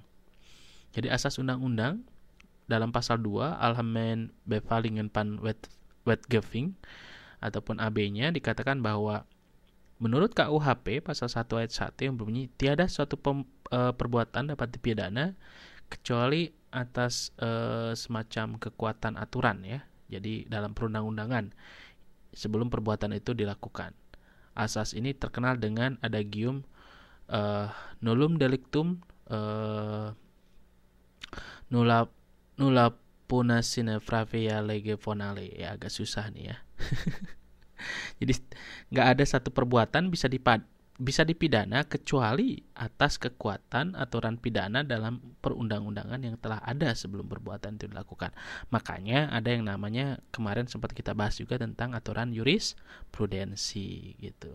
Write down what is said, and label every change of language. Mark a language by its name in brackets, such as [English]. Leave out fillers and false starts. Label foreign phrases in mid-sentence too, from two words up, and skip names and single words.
[Indonesian] Jadi asas undang-undang dalam pasal 2 Algemeen Bevallingen van Wetgeving ataupun AB-nya dikatakan bahwa menurut KUHP pasal 1 ayat 1 yang berbunyi tiada suatu perbuatan dapat dipidana kecuali atas semacam kekuatan aturan ya. Jadi dalam perundang-undangan sebelum perbuatan itu dilakukan. Asas ini terkenal dengan adagium [Latin] nullum delictum nulla puna sine pravea lege fonale. [Indonesian] Ya agak susah nih ya. Jadi nggak ada satu perbuatan bisa dipidana kecuali atas kekuatan aturan pidana dalam perundang-undangan yang telah ada sebelum perbuatan itu dilakukan. Makanya ada yang namanya, kemarin sempat kita bahas juga tentang aturan jurisprudensi gitu.